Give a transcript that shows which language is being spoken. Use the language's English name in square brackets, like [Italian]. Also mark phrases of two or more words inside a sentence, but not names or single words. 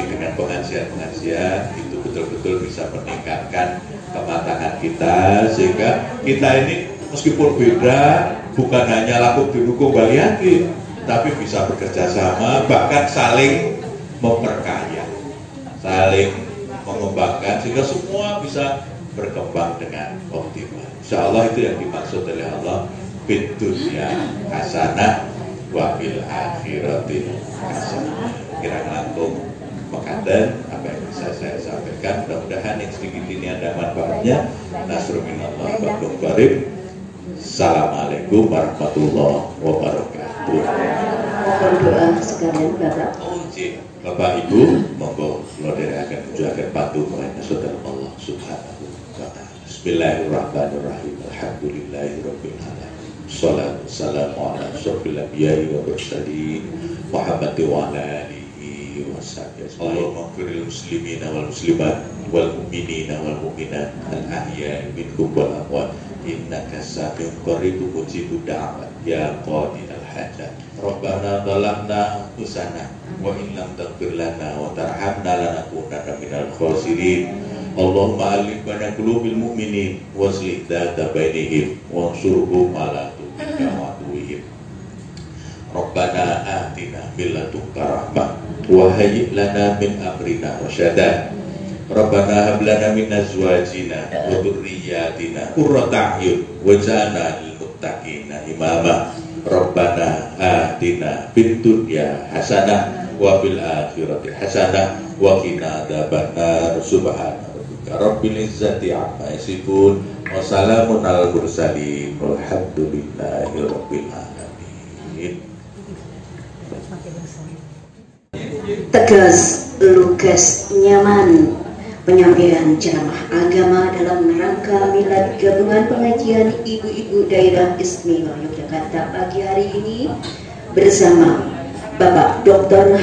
[Indonesian] dengan pengajian-pengajian, itu betul-betul bisa meningkatkan kematangan kita, sehingga kita ini meskipun beda, bukan hanya laku didukung baliati, tapi bisa bekerja sama, bahkan saling memperkaya, saling mengembangkan, sehingga semua bisa berkembang dengan optimal. [Arabic] إن شاء الله [Indonesian] itu yang dimaksud oleh Allah, [Arabic] في الدنيا حسنة وفي الآخرة حسنة. [Javanese] Kira langkung mekaten [Indonesian] apa yang bisa saya sampaikan. Mudah-mudahan yang sedikit ini ada manfaatnya. [Arabic] نصر من الله وفضل قريب. السلام عليكم ورحمة الله وبركاته. [Indonesian] Mohon doa sekalian Bapak. [Javanese] Bapak Ibu, monggo kula dherekaken mujudaken patuh marang saudara [Arabic] الله سبحانه بسم الله الرحمن الرحيم. الحمد لله رب العالمين. الصلاة والسلام على أشرف الأنبياء والمرسلين محمد وعلى آله وصحبه. اللهم اغفر للمسلمين والمسلمات والمؤمنين والمؤمنات الأحياء منهم والأموات إنك سميع قريب مجيب الدعوات يا قاضي الحاجات. ربنا ظلمنا أنفسنا وإن لم تغفر لنا وترحمنا لنكونن من الخاسرين. اللهم ألف بين قلوب المؤمنين وأصلح ذات بينهم وانصرهم على تقيك وتويهم. ربنا آتنا من لدنك رحمة وهيئ لنا من أمرنا رشدا. ربنا هب لنا من أزواجنا وذرياتنا قرة أعين واجعلنا للمتقين إماما. ربنا آتنا في الدنيا حسنة وفي الآخرة حسنة وقنا عذاب النار. سبحان رب العزة عما يصفون وسلام على المرسلين والحمد لله رب العالمين. [Indonesian] Tegas, lugas, nyaman. Penyampaian ceramah agama dalam rangka milad gabungan pengajian ibu-ibu daerah istimewa Yogyakarta pagi hari ini bersama Bapak Dr.